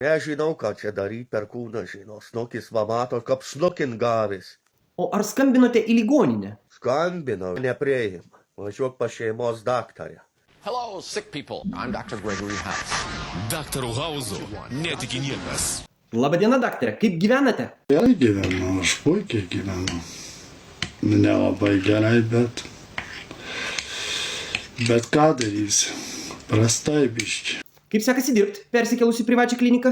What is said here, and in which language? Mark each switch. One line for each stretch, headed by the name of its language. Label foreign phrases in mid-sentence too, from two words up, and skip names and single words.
Lithuanian: Nežinau, ką čia daryti, per kūną žino. Snukis va mato, kaip snukint gavęs. O ar skambinote į ligoninę? Skambinau, neprieima. Važiuok pas šeimos daktarę.
English: Hello, sick people. I'm Dr. Gregory House.
Lithuanian: Daktaru Hauzu netiki niekas. Labadiena, daktare, kaip gyvenate? Gerai gyvenu, aš puikiai gyvenu. Nelabai gerai, bet ką darysi? Prastai biški. Kaip sekasi dirbti, persikėlus į privačią kliniką?